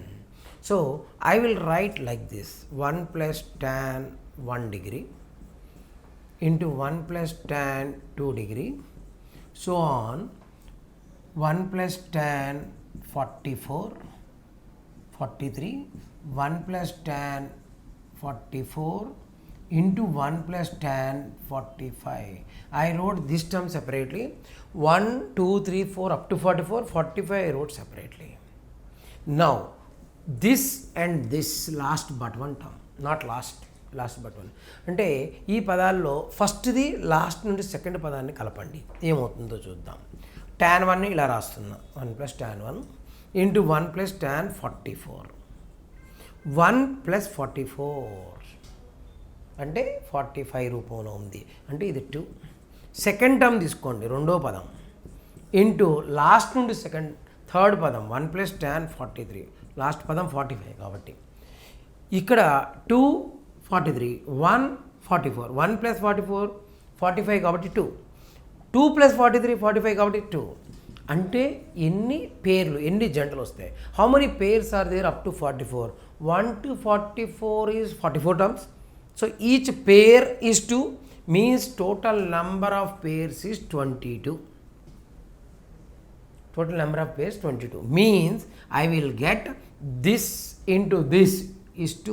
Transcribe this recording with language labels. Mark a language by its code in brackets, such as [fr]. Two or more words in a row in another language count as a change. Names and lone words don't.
[en] So I will write like this: 1 plus tan 1 degree into 1 plus tan 2 degree, so on, 1 plus tan 44, 43, 1 plus tan 44 into 1 plus tan 45. I wrote this term separately. 1, 2, 3, 4 up to 44, 45 I wrote separately. Now, this and this last but one term, not last but one. [te] అంటే ఈ పదాల్లో [en] first last [te] నుండి సెకండ్ పదాన్ని కలపండి, ఏమవుతుందో చూద్దాం. tan 1ని ఇలా రాస్తున్నా, [en] 1 plus tan 1 into 1 plus tan 44. [te] 1 plus 44 అంటే 45 రూపంలో ఉంది, అంటే ఇది 2. [en] second term [te] తీసుకోండి, రెండో పదం, [en] into last [te] నుండి థర్డ్ పదం [en] 1 plus tan 43, [te] లాస్ట్ పదం 45 కాబట్టి ఇక్కడ 2 43, 1 44, 1 plus 44 45 కాబట్టి 2, 2 plus 43 45 కాబట్టి 2. అంటే ఎన్ని పేర్లు, ఎన్ని జంటలు వస్తాయి? [en] How many pairs are there up to 44? 1 to 44 is 44 terms. So each pair is 2, means total number of pairs is 22. Total number of pairs 22 means I will get this into this is 2.